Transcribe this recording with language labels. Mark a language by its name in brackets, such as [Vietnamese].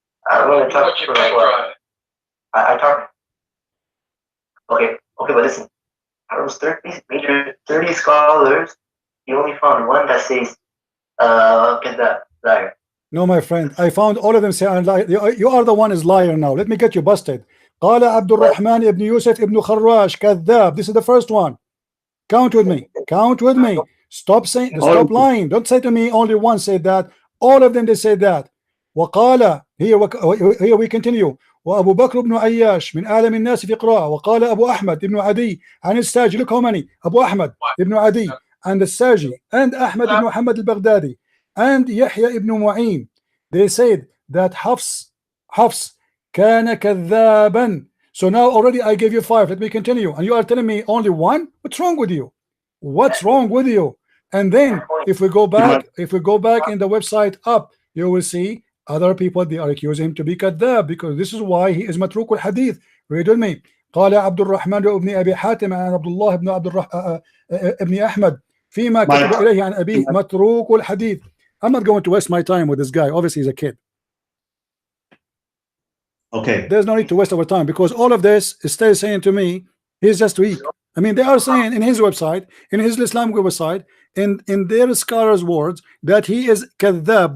[English] I'm going to talk for like what? I talk. Okay, but listen. Out of those 30 scholars, you only found one that says, liar. No, my friend, I found all of them say I'm liar. You are the one is liar now. Let me get you busted. [Arabic] قال عبد الرحمن ابن يوسف ابن خراش كذاب. [English] This is the first one. Count with me. Stop lying. Don't say to me only one said that. All of them they said that. وقال here we continue. [Arabic] وأبو بكر بن عياش من أعلم الناس في قراءة. وقال أبو أحمد ابن عدي عن الساجي. [English] Look how many. أبو أحمد ابن عدي and الساجي and أحمد ibn Muhammad al-Baghdadi and Yahya ibn Mu'in. They said that Hafs [Arabic] كان كذابا. [English] So now already I gave you 5. Let me continue. And you are telling me only one? What's wrong with you? And then if we go back in the website up, you will see Other people, they are accusing him to be kadhab, because this is why he is matruk al-hadith. Read with me. [Arabic] قال عبد الرحمن ابن أبي حاتم عن عبد الله بن ابن أحمد فيما كتب إليه عن أبيه متروك الحديث. [English] I'm not going to waste my time with this guy. Obviously, he's a kid. Okay. There's no need to waste our time, because all of this is still saying to me he's just weak. I mean, they are saying in his website, in his Islamic website, in their scholars' words, that he is kadhab.